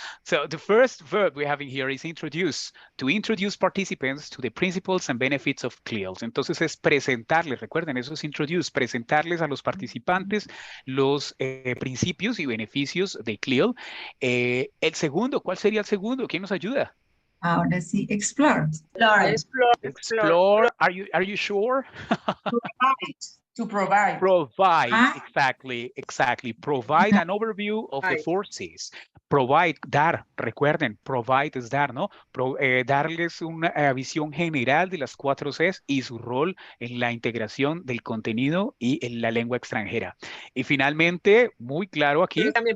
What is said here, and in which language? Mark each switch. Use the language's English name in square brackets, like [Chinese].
[English] So the first verb we have in here is introduce, to introduce participants to the principles and benefits of CLIL. [Spanish] Entonces es presentarles, recuerden, eso es introduce, presentarles a los participantes los principios y beneficios de CLIL. El segundo, ¿cuál sería el segundo? ¿Quién nos ayuda? Ahora sí, explore. [English] Explore. Are you sure? To provide. Provide, exactly. Provide an overview of the forces. [Spanish] Provide, dar, recuerden, provide es dar, ¿no? Darles una visión general de las 4 Cs y su rol en la integración del contenido y en la lengua extranjera. Y finalmente, muy claro aquí.